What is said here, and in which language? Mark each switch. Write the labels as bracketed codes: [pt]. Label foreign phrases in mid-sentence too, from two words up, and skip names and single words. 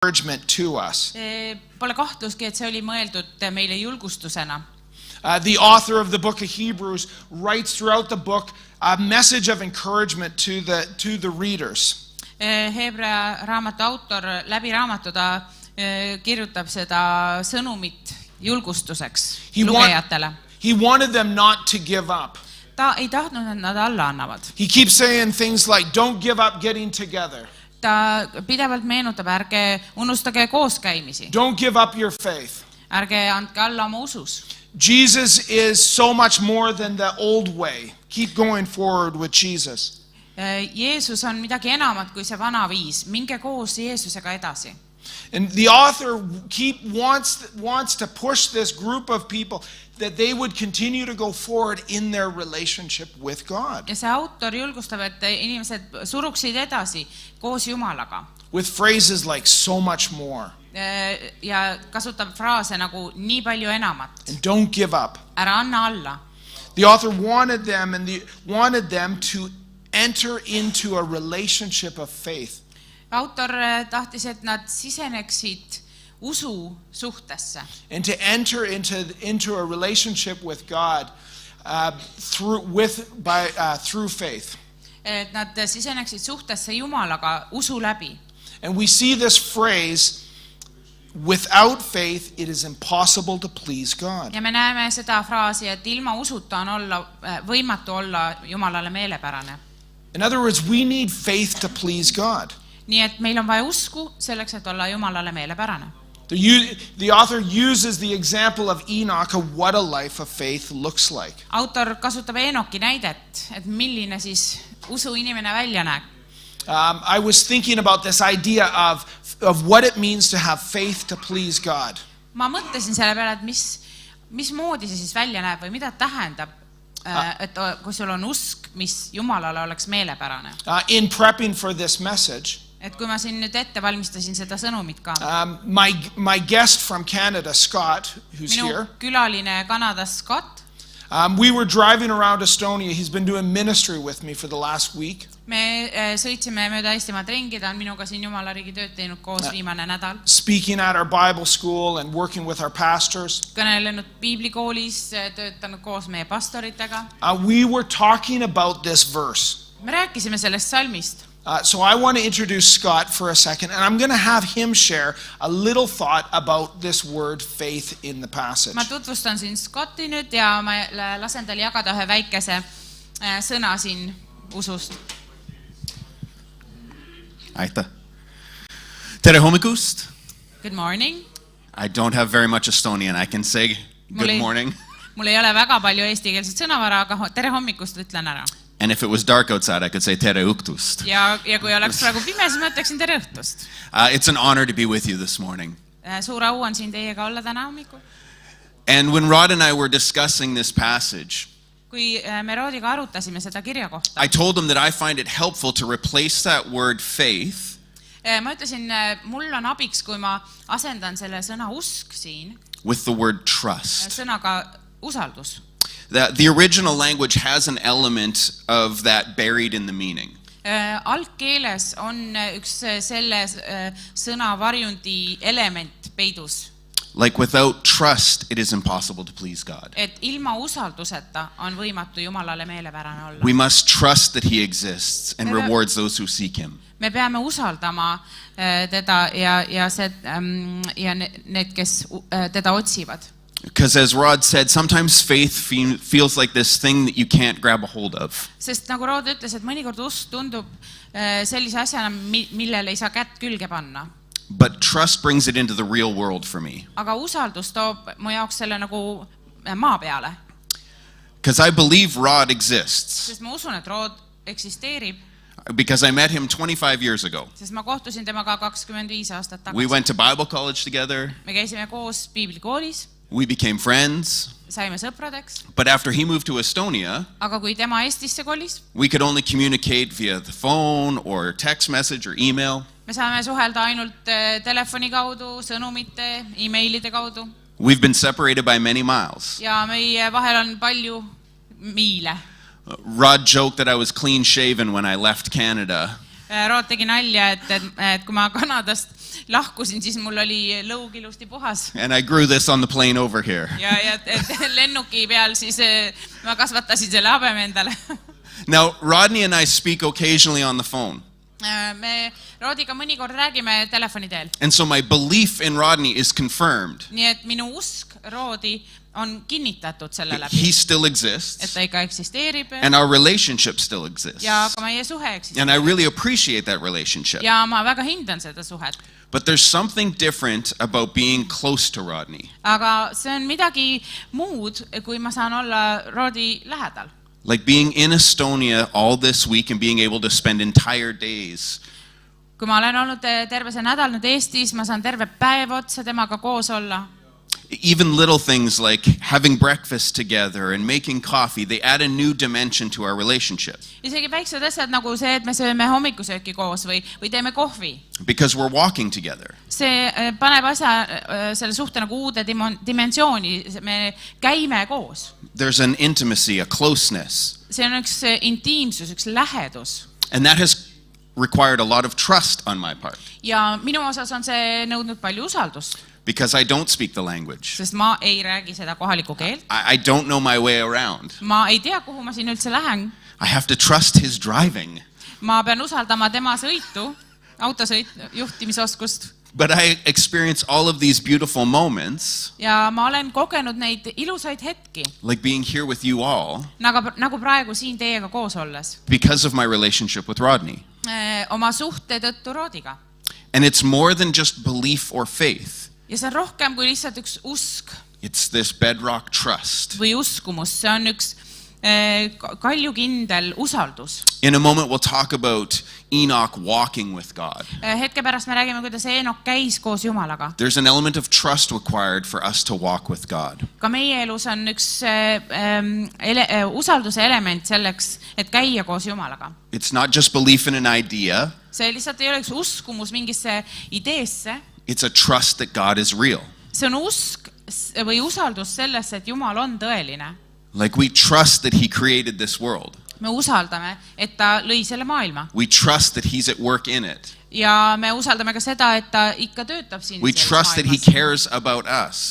[en] encouragement to us. [et] Pole kahtluski, et see oli mõeldud meile julgustusena. [en] The author of the book of Hebrews writes throughout the book a message of encouragement to the readers. [et] Hebrea raamatu autor läbi raamatu ta kirjutab seda sõnumit julgustuseks lugejatele. [en] He wanted them not to give up. [et] Ta ei tahtnud, et nad alla annavad. [en] He keeps saying things like, don't give up getting together. [et] Ta pidevalt meenutab, ärge unustage kooskäimisi. [en] Don't give up your faith. [et] Ärge andke alla oma usus. [en] Jesus is so much more than the old way. Keep going forward with Jesus. [et] Jeesus on midagi enamat kui see vana viis. Minge koos Jeesusega edasi. [en] And the author wants to push this group of people that they would continue to go forward in their relationship with God. [et] Ja see autor julgustab, et inimesed suruksid edasi koos Jumalaga. [en] With phrases like so much more. [et] Ja kasutab fraase nagu nii palju enamat. [en] And don't give up. [et] Ära anna alla. [en] The author wanted them to enter into a relationship of faith. [et] Autor tahtis, et nad siseneksid usu suhtesse. [en] And to enter into a relationship with God through faith. [et] Et nad siseneksid suhtesse Jumalaga usu läbi. [en] And we see this phrase, without faith it is impossible to please God. [et] Ja me näeme seda fraasi, et ilma usuta on võimatu olla Jumalale meelepärane. [en] In other words, we need faith to please God. [et] Nii et meil on vaja usku selleks, et olla Jumalale meelepärane. [en] The author uses the example of Enoch of what a life of faith looks like. [et] Autor kasutab Enoki näidet, et milline siis usuinimene välja näeb. [en] I was thinking about this idea of what it means to have faith to please God. [et] Ma mõtlesin selle peale, et mismoodi see siis välja näeb või mida tähendab, et kui sul on usk, mis Jumalale oleks meelepärane. [en] In prepping for this message, [et] et kui ma siin nüüd ette valmistasin seda sõnumit ka. [en] My guest from Canada, Scott, who's here. [et] Minu külaline Kanadas, Scott. [en] We were driving around Estonia. He's been doing ministry with me for the last week. [et] Me sõitsime mööda Eestimaad ringi, ta on minuga siin Jumalariigi tööd teinud koos viimane nädal. [en] Speaking at our Bible school and working with our pastors. [et] Kõnelenud piiblikoolis, töötanud koos meie pastoritega. [en] We were talking about this verse. [et] Me rääkisime sellest salmist. [en] So I want to introduce Scott for a second, and I'm going to have him share a little thought about this word faith in the passage. [et] Ma tutvustan siin Scotti nüüd ja ma lasen tal jagada ühe väikese sõna siin usust. Aitäh. Tere hommikust. [en] Good morning. I don't have very much Estonian. I can say good morning. [et] Mul ei ole väga palju eestikeelset sõnavara, aga tere hommikust ütlen ära. [en] And if it was dark outside, I could say [et] tere õhtust. Ja kui oleks praegu pime, siis ma ütleksin tere õhtust. [en] It's an honor to be with you this morning. [et] Suur au on siin teiega olla täna hommikul. [en] And when Rod and I were discussing this passage, [et] kui me Roodiga arutasime seda kirja kohta, [en] I told him that I find it helpful to replace that word faith [et] ma ütlesin, mul on abiks, kui ma asendan selle sõna usk siin [en] with the word trust. [et] Sõnaga usaldus. [en] The original language has an element of that buried in the meaning. [et] Algkeeles on üks selle sõna varjundi element peidus. [en] Like without trust, it is impossible to please God. [et] Et ilma usalduseta on võimatu Jumalale meelepärane olla. [en] We must trust that he exists and rewards those who seek him. [et] Me peame usaldama teda ja need, kes teda otsivad. [en] Because as Rod said, sometimes faith feels like this thing that you can't grab a hold of. [et] Sest nagu Rod ütles, et mõnikord usk tundub sellise asjana, millele ei saa kätt külge panna. [en] But trust brings it into the real world for me. [et] Aga usaldus toob mu jaoks selle nagu maa peale. [en] Because I believe Rod exists. [et] Sest ma usun, et Rod eksisteerib. [en] Because I met him 25 years ago. [et] Sest ma kohtusin temaga 25 aastat tagasi. [en] We went to Bible college together. [et] Me käisime koos piiblikoolis. [en] We became friends. [et] Saime sõpradeks. [en] But after he moved to Estonia, [et] aga kui tema Eestisse kolis, [en] we could only communicate via the phone or text message or email. [et] Me saame suhelda ainult telefoni kaudu, sõnumite, emailide kaudu. [en] We've been separated by many miles. [et] Ja meie vahel on palju miile. [en] Rod joked that I was clean shaven when I left Canada. [et] Rod tegi nalja, et kui ma Kanadast lahkusin, siis mul oli lõug ilusti puhas. [en] And I grew this on the plane over here. [et] Ja et lennuki peal siis ma kasvatasin selle habeme endale. [en] Now, Rodney and I speak occasionally on the phone. [et] Me Roodiga mõnikord räägime telefoni teel. [en] And so my belief in Rodney is confirmed. [et] Nii et minu usk Roodi on kinnitatud selle läbi. [en] He still [et] Et [en] exists. [et] ta ikka eksisteerib. [en] And our relationship still exists. [et] Ja ka meie suhe eksisteerib. [en] And I really appreciate that relationship. [et] Ja ma väga hindan seda suhet. [en] But there's something different about being close to Rodney. [et] Aga see on midagi muud, kui ma saan olla Roodi lähedal. [en] Like being in Estonia all this week and being able to spend entire days. [et] Kui ma olen olnud terve see nädal nüüd Eestis, ma saan terve päev otsa temaga koos olla. [en] Even little things like having breakfast together and making coffee, they add a new dimension to our relationship. [et] Isegi väiksed asjad nagu see, et me sööme hommikusööki koos või teeme kohvi. [en] Because we're walking together. [et] See paneb asja selle suhte nagu uude dimensiooni. Me käime koos. [en] There's an intimacy, a closeness. [et] See on üks intiimsus, üks lähedus. [en] And that has required a lot of trust on my part. [et] Ja minu osas on see nõudnud palju usaldust. [en] Because I don't speak the language. [et] Sest ma ei räägi seda kohalikku keelt. [en] I don't know my way around. [et] Ma ei tea, kuhu ma siin üldse lähen. [en] I have to trust his driving. [et] Ma pean usaldama tema sõitu, juhtimisoskust. [en] But I experience all of these beautiful moments. [et] Ja ma olen kogenud neid ilusaid hetki. [en] Like being here with you all. [et] Nagu praegu siin teiega koos olles. [en] Because of my relationship with Rodney. [et] Oma suhte tõttu Roodiga. [en] And it's more than just belief or faith. [et] Ja see on rohkem kui lihtsalt üks usk. [en] It's this bedrock trust. [et] Või uskumus. See on üks kaljukindel usaldus. [en] In a moment we'll talk about Enoch walking with God. [et] Hetke pärast me räägime, kuidas Eenok käis koos Jumalaga. [en] There's an element of trust required for us to walk with God. [et] Ka meie elus on üks usalduse element selleks, et käia koos Jumalaga. [en] It's not just belief in an idea. [et] See lihtsalt ei ole üks uskumus mingisse ideesse. [en] It's a trust that God is real. [et] See on usk või usaldus sellesse, et Jumal on tõeline. [en] Like we trust that he created this world. [et] Me usaldame, et ta lõi selle maailma. [en] We trust that he's at work in it. [et] Ja me usaldame ka seda, et ta ikka töötab siin [en] We [et] selles [en] trust that he [et] maailmas. [en] cares about us.